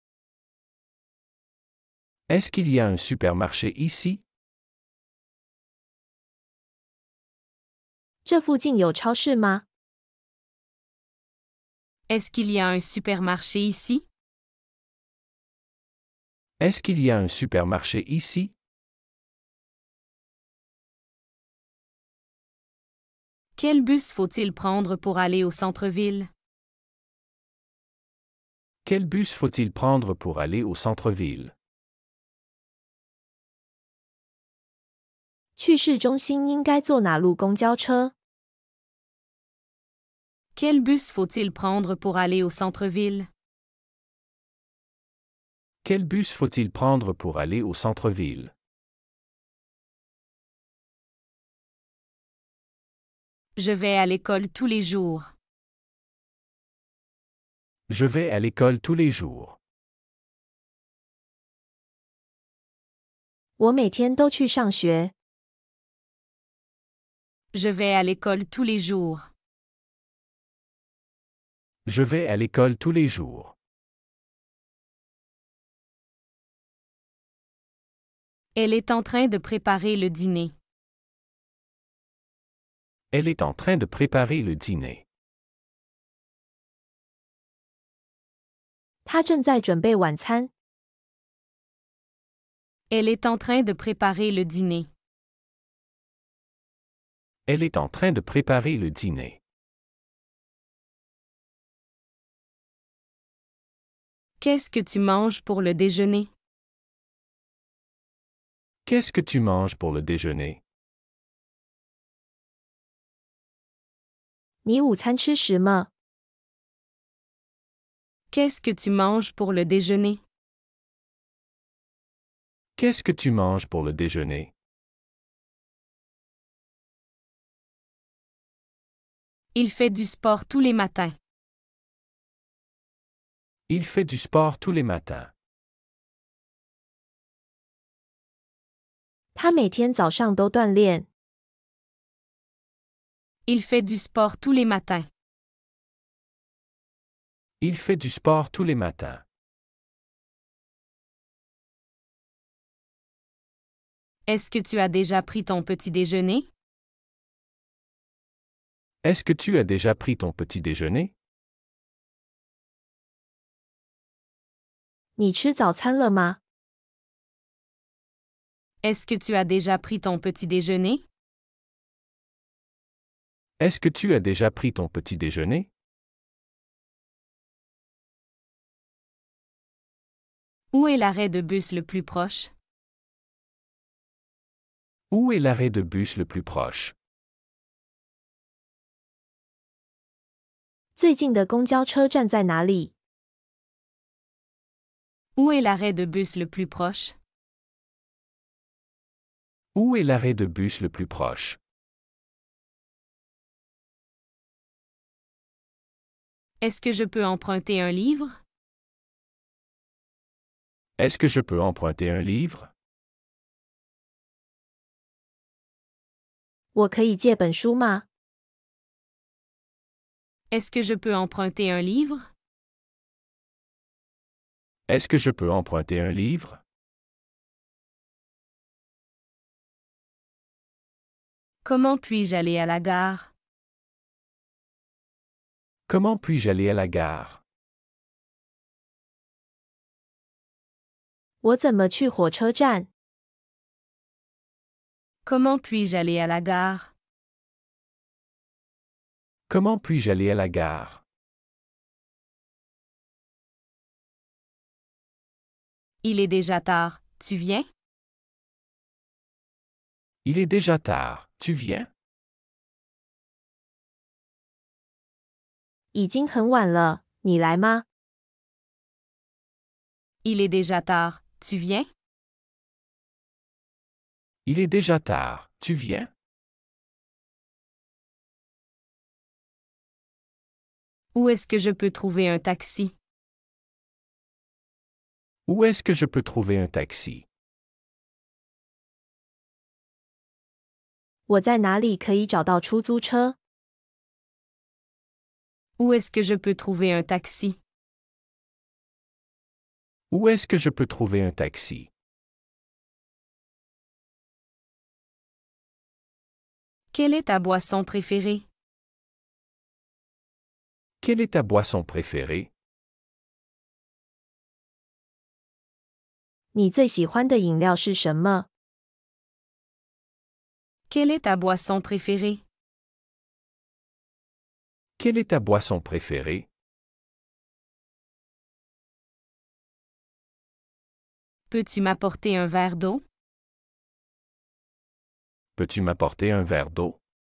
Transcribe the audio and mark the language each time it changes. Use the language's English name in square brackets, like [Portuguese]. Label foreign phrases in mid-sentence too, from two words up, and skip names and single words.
[French] Est-ce qu'il y a un supermarché ici? [Chinese] 这附近有超市吗？ [French] Est-ce qu'il y a un supermarché ici? Est-ce qu'il y a un supermarché ici? Quel bus faut-il prendre pour aller au centre-ville? Quel bus faut-il prendre pour aller au centre-ville? [Chinese] 去市中心应该坐哪路公交车？ [French] Quel bus faut-il prendre pour aller au centre-ville? Quel bus faut-il prendre pour aller au centre-ville? Je vais à l'école tous les jours. Je vais à l'école tous les jours. [Chinese] 我每天都去上学。 [French] Je vais à l'école tous les jours. Je vais à l'école tous les jours. Elle est en train de préparer le dîner. Elle est en train de préparer le dîner. [Chinese] 他正在准备晚餐。 [French] Elle est en train de préparer le dîner. Elle est en train de préparer le dîner. Qu'est-ce que tu manges pour le déjeuner? Qu'est-ce que tu manges pour le déjeuner? [Chinese] 你午餐吃什么？ [French] Qu'est-ce que tu manges pour le déjeuner? Qu'est-ce que tu manges pour le déjeuner? Il fait du sport tous les matins. Il fait du sport tous les matins. [Chinese] 他每天早上都锻炼。 [French] Il fait du sport tous les matins. Il fait du sport tous les matins. Est-ce que tu as déjà pris ton petit déjeuner? Est-ce que tu as déjà pris ton petit déjeuner? [Chinese] 你吃早餐了吗？ [French] Est-ce que tu as déjà pris ton petit déjeuner? Est-ce que tu as déjà pris ton petit déjeuner? Où est l'arrêt de bus le plus proche? Où est l'arrêt de bus le plus proche? [Chinese] 最近的公交车站在哪里？ [French] Où est l'arrêt de bus le plus proche? Où est l'arrêt de bus le plus proche? Est-ce que je peux emprunter un livre? Est-ce que je peux emprunter un livre? [Chinese] 我可以借本书吗？ [French] Est-ce que je peux emprunter un livre? Est-ce que je peux emprunter un livre? Comment puis-je aller à la gare? Comment puis-je aller à la gare? [Chinese] 我怎么去火车站？ [French] Comment puis-je aller à la gare? Comment puis-je aller à la gare? Il est déjà tard. Tu viens? Il est déjà tard. Tu viens? [Chinese] 已经很晚了，你来吗？ [French] Il est déjà tard. Tu viens? Il est déjà tard. Tu viens? Où est-ce que je peux trouver un taxi? Où est-ce que je peux trouver un taxi? [Chinese] 我在哪里可以找到出租车？ [French] Où est-ce que je peux trouver un taxi? Où est-ce que je peux trouver un taxi? Quelle est ta boisson préférée? Quelle est ta boisson préférée? [Chinese] 你最喜欢的饮料是什么？ [French] Quelle est ta boisson préférée? Quelle est ta boisson préférée? Peux-tu m'apporter un verre d'eau? Peux-tu m'apporter un verre d'eau?